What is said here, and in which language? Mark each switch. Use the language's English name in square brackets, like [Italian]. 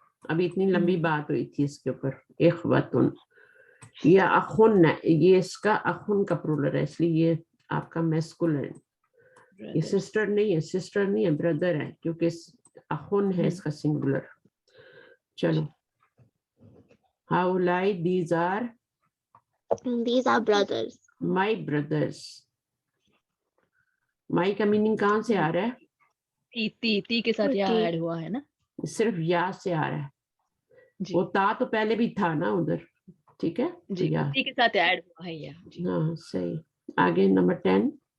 [Hindi] अभी इतनी लंबी बात हुई थी इसके ऊपर. इख्वतुन. ये अखुन है, ये इसका अखुन का प्लूरल है, इसलिए ये आपका मैस्कुलिन है. ये सिस्टर नहीं है, सिस्टर नहीं है, ब्रदर है, क्योंकि अखुन है इसका सिंगुलर. चलो. [Arabic] हाउलाई, [English] these are brothers. my brothers. [Hindi] My का मीनिंग कहाँ से आ रहा है? ती के साथ या ऐड हुआ है ना. सिर्फ या से आ रहा है. वो ता तो पहले भी था ना उधर. ठीक है जी, ती के साथ ऐड हुआ है या. हाँ, सही. आगे नंबर 10.